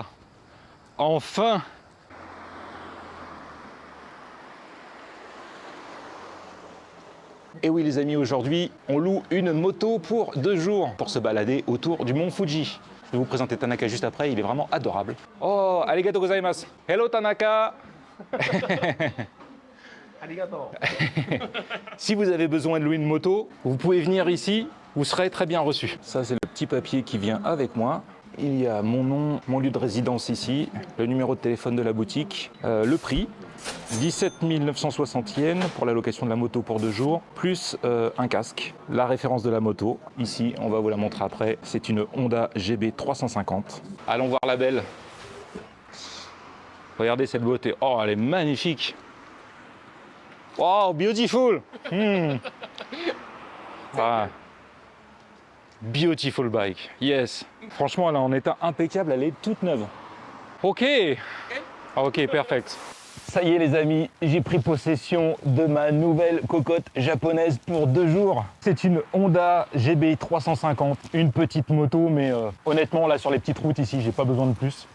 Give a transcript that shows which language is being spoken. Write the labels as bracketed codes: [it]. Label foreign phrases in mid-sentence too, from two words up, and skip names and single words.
[fr] Enfin. Et oui les amis, aujourd'hui, on loue une moto pour 2 jours pour se balader autour du mont Fuji. Je vais vous présenter Tanaka juste après, il est vraiment adorable. [ja] Oh, ありがとうございます. Hello Tanaka. Arigato. [fr] Si vous avez besoin de louer une moto, vous pouvez venir ici, vous serez très bien reçu. Ça, c'est le petit papier qui vient avec moi. Il y a mon nom, mon lieu de résidence ici, le numéro de téléphone de la boutique, le prix, 17 960 yens pour la location de la moto pour 2 jours, plus un casque, la référence de la moto. Ici, on va vous la montrer après, c'est une Honda GB 350. Allons voir la belle. Regardez cette beauté, oh elle est magnifique. [en] Wow, beautiful. Ah. Beautiful bike, yes. [fr] Franchement, elle est en état impeccable, elle est toute neuve. [en] Ok. Ok, perfect. [fr] Ça y est les amis, j'ai pris possession de ma nouvelle cocotte japonaise pour 2 jours. C'est une Honda GB 350, une petite moto, mais honnêtement là sur les petites routes ici, j'ai pas besoin de plus.